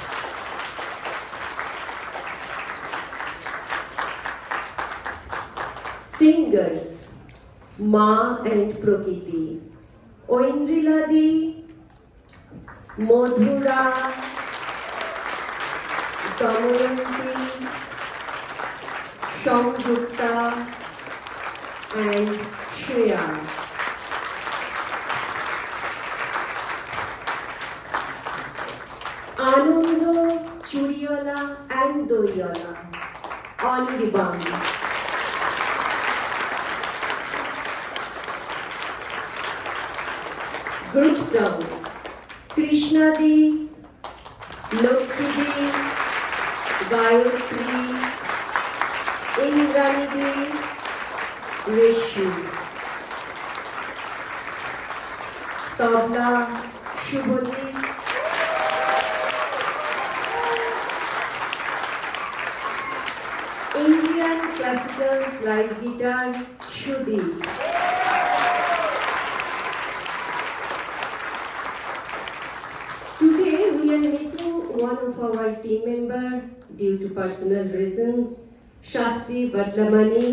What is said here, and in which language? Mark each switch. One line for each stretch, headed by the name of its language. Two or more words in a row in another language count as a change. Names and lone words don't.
English: Singers Ma and Prakriti, Oindriladi, Madhura, Damayanti, Shamgupta and Shreya. Anando, Churiwala and Doiwala, Anirban. Group songs Krishna Di, Lokhi Di, Gayatri, Indrani Di, Rishu. Tabla Shubhoti, Indian classical slide guitar Shudi. Today we are missing one of our team member due to personal reason, Shastri Badlamani.